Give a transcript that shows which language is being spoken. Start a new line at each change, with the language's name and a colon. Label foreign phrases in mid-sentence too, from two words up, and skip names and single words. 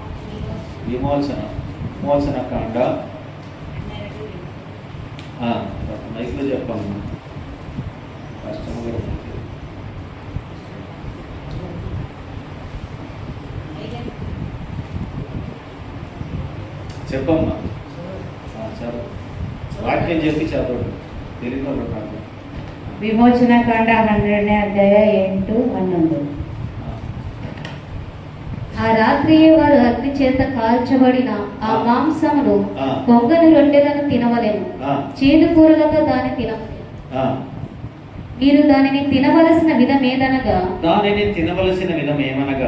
Telugu: విమోచన కాండ మైక్లో చెప్పమ్మా, కష్టం కూడా ఉంది. చెప్పమ్మా. చదువు, వాక్యం చెప్పి చదవడు తెలుగులో నాకు.
Kannada: ವಿಮೋಚನಾ ಕಾಂಡ 12ನೇ ಅಧ್ಯಾಯ 8-11.
Telugu: ఆ రాత్రియే వారు అగ్ని చేత కాల్చబడిన ఆ మాంసమును ఆ. పొంగని రొట్టెలను తినవలెను, ఆ, చేదు కూరలతో దాన్ని తినవలెను. ఆ. మీరు దానిని తినవలసిన విధమేదనగా దానిని తినవలసిన విధం ఏమనగా